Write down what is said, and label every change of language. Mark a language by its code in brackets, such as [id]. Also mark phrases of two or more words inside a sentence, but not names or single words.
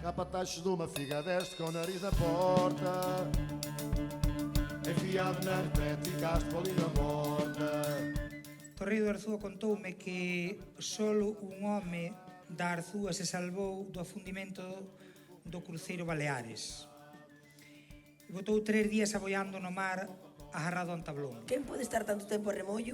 [pt] taxas de uma figa deste com o nariz na porta. Enfiado na retrete, ficaste com a língua morta. [gl] Torreiro de Arzúa contoume que solo un home da Arzúa se salvou do afundimento do cruceiro Baleares. E botou 3 días aboiando no mar agarrado a un tablón. Quen pode estar tanto tempo a remollo?